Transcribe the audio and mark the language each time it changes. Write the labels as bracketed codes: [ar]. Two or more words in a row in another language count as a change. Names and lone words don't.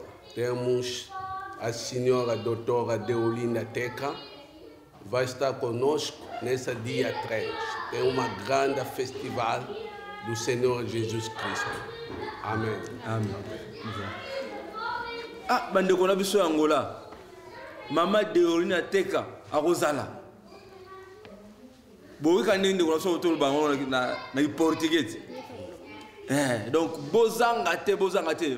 [pt] Temos a senhora doutora Deolinda Teca, vai estar conosco nesse dia 3. Tem uma grande festival do Senhor Jesus Cristo. Amém. Amém. [ln] Ah, bandeko na biso Angola. Mama Deolinda Teca a Rosala. Bowi kandi ndeko na so to bango na portugais. Donc bozanga te.